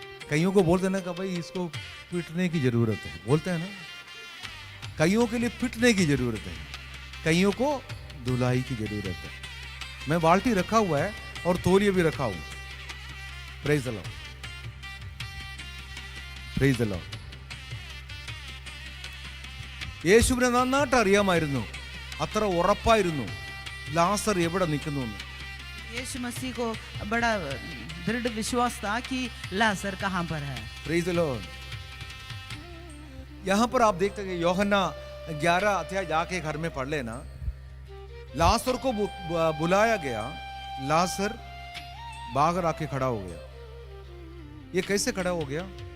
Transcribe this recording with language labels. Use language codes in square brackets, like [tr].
[hi] कईयों को बोलते ना कि भाई इसको पीटने की जरूरत है, बोलते हैं ना, कईयों के लिए पीटने की जरूरत है, कईयों को दुल्हाई की जरूरत है। मैं बाल्टी रखा हुआ है और तौलिया भी रखा हूं। [en] Praise the lord, praise the lord. [ml] യേശുവിനെ നന്നായിട്ട് അറിയാമായിരുന്നു, അത്ര ഉറപ്പായിരുന്നു ലാസർ എവിടെ നിൽക്കുന്നു എന്ന്. [hi] यीशु मसीह को बड़ा दृढ़ विश्वास था कि लाजर कहाँ पर है। [en] Praise the lord. [hi] यहाँ पर आप देखते हैं यूहन्ना 11 अध्याय जाके घर में पढ़ लेना. लाजर को बुलाया गया, लाजर बाहर आके खड़ा हो गया. ये कैसे खड़ा हो गया?